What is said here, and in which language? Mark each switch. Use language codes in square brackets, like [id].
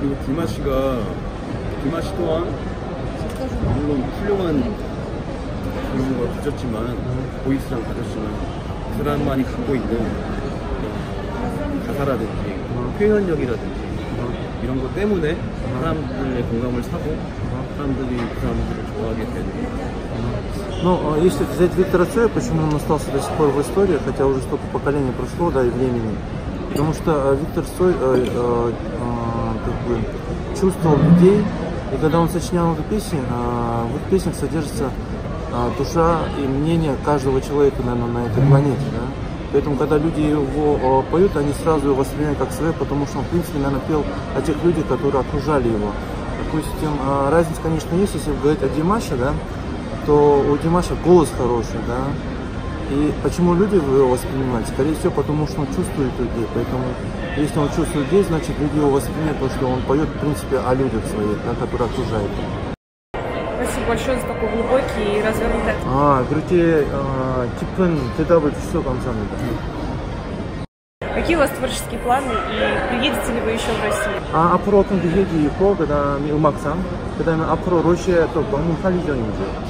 [ko] 그리고 디마 씨 또한 물론 훌륭한 그런 걸 가졌지만 보이스랑 가졌지만 그 사람만이 갖고 있는 가사라든지 표현력이라든지 이런 것 때문에 사람들의 공감을 사고 사람들이 그 사람들을 좋아하게 되는. [ru] Ну, если взять Виктора Цоя, почему он остался до сих пор в истории, хотя уже столько поколений прошло, да, и времени, потому что Виктор Цой как бы чувствовал людей, и когда он сочинял эту песню, в их песнях содержится душа и мнение каждого человека, наверное, на этой планете, да. Поэтому, когда люди его поют, они сразу его воспринимают как свое, потому что он, в принципе, наверное, пел о тех людях, которые окружали его. Допустим, разница, конечно, есть, если говорить о Димаше, да, то у Димаша голос хороший, да, и почему люди его воспринимают? Скорее всего, потому что он чувствует людей, поэтому, если он чувствует людей, значит, люди его воспринимают, потому что он поет, в принципе, о людях своих, да, которые окружают его. Спасибо большое за такой глубокий и развернутый. [ko] 그렇게 깊은 대답을 주셔서 감사합니다. [ru] Какие у вас творческие планы и приедете ли вы еще в Россию? [ko] 앞으로 어떤 계획이 있고, 그다음에 음악상, 그다음에 앞으로 러시아에 또 방문할 예정인지.